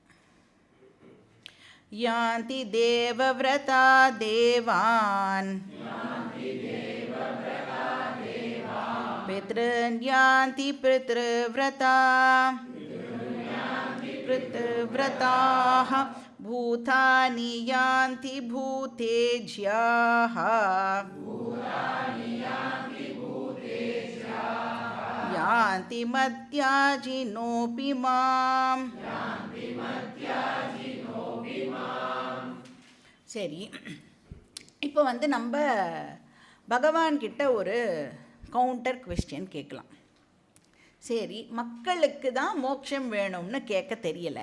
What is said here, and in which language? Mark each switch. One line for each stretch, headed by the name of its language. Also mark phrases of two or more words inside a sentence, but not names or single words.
Sanskrit: यान्ति देवव्रता देवान् पितॄन् यान्ति पितृव्रता पितृव्रताः भूतानि यान्ति भूतेज्याः यान्ति मद्याजिनोऽपि माम्.
Tamil: சரி, இப்போ நம்ம பகவான்கிட்ட ஒரு கவுண்டர் கொஸ்டின் கேட்கலாம். சரி, மக்களுக்கு தான் மோட்சம் வேணும்னு கேட்க தெரியலை.